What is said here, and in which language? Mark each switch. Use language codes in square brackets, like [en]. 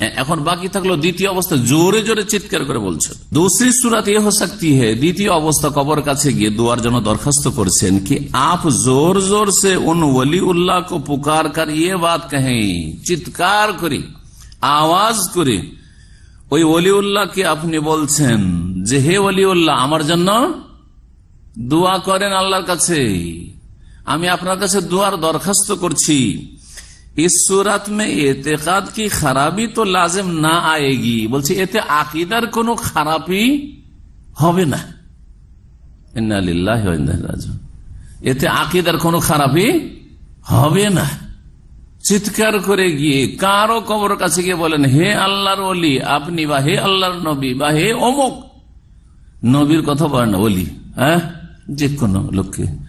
[bn] এখন বাকি থাকলো দ্বিতীয় অবস্থা, জোরে জোরে চিৎকার করে বলছেন। [hi] दूसरी सूरत ये हो सकती है, [bn] দ্বিতীয় অবস্থা, কবর কাছে গিয়ে দুয়ার জন্য দরখাস্ত করছেন [hi] कि आप जोर जोर से उन वली उल्लाह को पुकार कर ये बात कहें, [bn] চিৎকার করে আওয়াজ করে ওই ওলি উল্লাহকে আপনি বলছেন যে হে ওলি উল্লাহ আমার জন্য দোয়া করেন আল্লাহর কাছে, আমি আপনার কাছে দোয়ার দরখাস্ত করছি। [hi] इस सूरत में एतेकाद की खराबी तो लाजिम ना आएगी, [bn] বলছে এতে আকীদার কোনো খারাপি হবে না। [ar] ইন্না লিল্লাহি ওয়া ইন্না ইলাইহি রাজিউন। [bn] এতে আকীদার কোনো খারাপি হবে না। চিৎকার করে গিয়ে কারো কবর কাছে গিয়ে বলেন, হে আল্লাহর ওলি আপনি, বা হে আল্লাহর নবী, বা হে অমুক, নবীর কথা বলেন ওলি, হ্যাঁ, যে কোনো লোককে।